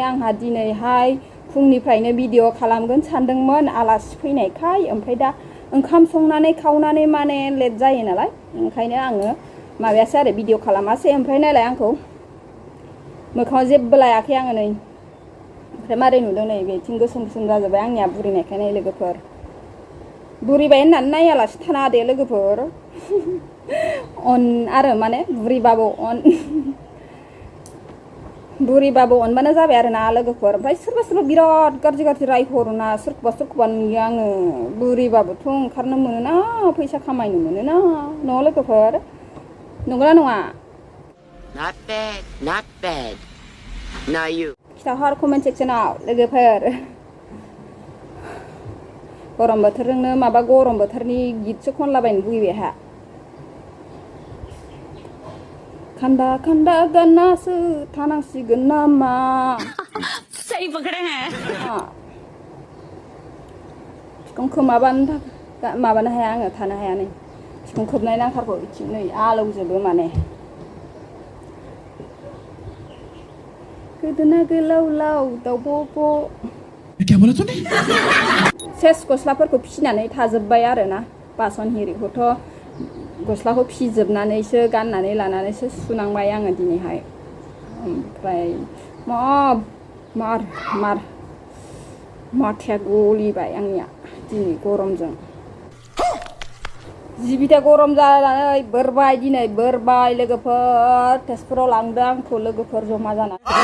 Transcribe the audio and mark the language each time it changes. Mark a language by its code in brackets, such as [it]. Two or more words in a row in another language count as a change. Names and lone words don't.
[brx] आंहा दिनैहाय फुंनिफ्रायनो भिडिअ खालामगोन सानदोंमोन आलासि फैनायखाय ओमफ्राय दा ओंखाम संनानै खावनानै माने लेट जायो नालाय ओंखायनो आङो माबायासै आरो भिडिअ खालामासै ओमफ्राय नायलाय आंखौ मोखाङाव जेबो लायाखै आङो नै ओमफ्राय मारै नुदों नै बेथिं गोसोम गोसोम जाजोब्बाय आंनिया बुरिनायखाय नै लोगोफोर बुरिबाय होननानै नायालासे थाना दे लोगोफोर अन आरो माने बुरिबाबो अनबानो जाबाय आरो ना लोगोफोर ओमफ्राय सोरबा सोरबा बिराद गाज्रि गाज्रि रायहरोना सोरखौबा नुयो आङो बुरिबाबोथ' ओंखारनो मोनोना फैसा खामायनो मोनोना न' लोगोफोर नंगौना नङा [en] Not bad now you [brx] खिथाहर कमेन्ट सेक्सनाव लोगोफोर गरम बोथोरजोंनो माबा गरम बोथोरनि गितसो खनलाबायनो लुगैबाय आंहा खान्दा खान्दा गाननासो थानांसिगोन नामा [hi] सही पकड़े हैं [brx] बिखुंखौ माबानो हाया आङो थानो हाया नै बिखुं खोबनाय नांथारगौ बिथिं नै आलौजोबो माने गोदोना गोलाव लाव दाउब' [hi] क्या बोला तूने [brx] सेस गस्लाफोरखौ फिसिनानै थाजोब्बाय आरो ना बासन हिरिखौथ' गस्लाखौ फिजोबनानैसो गाननानै लानानैसो सुनांबाय आङो दिनैहाय ओमफ्राय माथाया गलिबाय आंनिया दिनै गरमजों जिबिथा गरम जानानै बोरबाय लोगोफोर तेजपुराव लांदों आंखौ लोगोफोर जमा जानानै